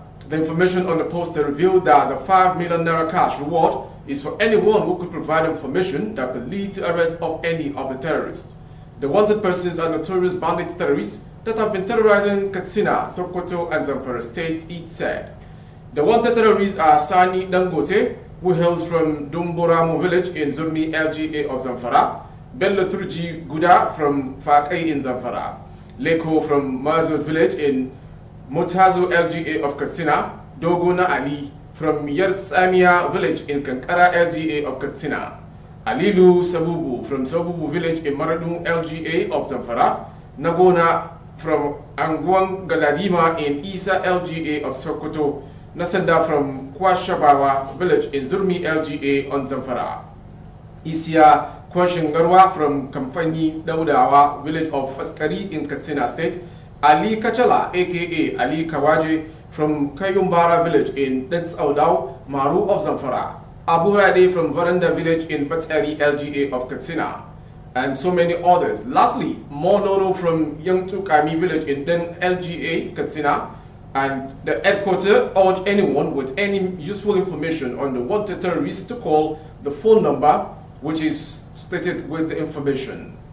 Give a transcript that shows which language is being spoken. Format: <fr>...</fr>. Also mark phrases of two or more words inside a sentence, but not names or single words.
<en>The information on the poster revealed that the 5 million naira cash reward is for anyone who could provide information that could lead to arrest of any of the terrorists. The wanted persons are notorious bandit terrorists that have been terrorizing Katsina, Sokoto, and Zamfara states, it said. The wanted terrorists are Sani Dangote, who hails from Dumboramo village in Zurmi LGA of Zamfara, Bello Turji Guda from Fakai in Zamfara, Leko from Mazur village in Mutazo LGA of Katsina, Dogona Ali from Yertsamia village in Kankara LGA of Katsina, Alilu Sabubu from Sabubu village in Maradun LGA of Zamfara, Nagona from Angwang Galadima in Isa LGA of Sokoto, Nasanda from Kwashabawa village in Zurmi LGA on Zamfara, Isia Kwashingarwa from Kamfani Daudawa village of Faskari in Katsina state, Ali Kachala aka Ali Kawaje from Kayumbara village in Dentsaudau, Maru of Zamfara, Abu Rade from Varanda village in Batsari LGA of Katsina, and so many others. Lastly, Monono from Yangtukami village in Den LGA Katsina. And the headquarters urged anyone with any useful information on the wanted terrorists to call the phone number which is stated with the information.</en>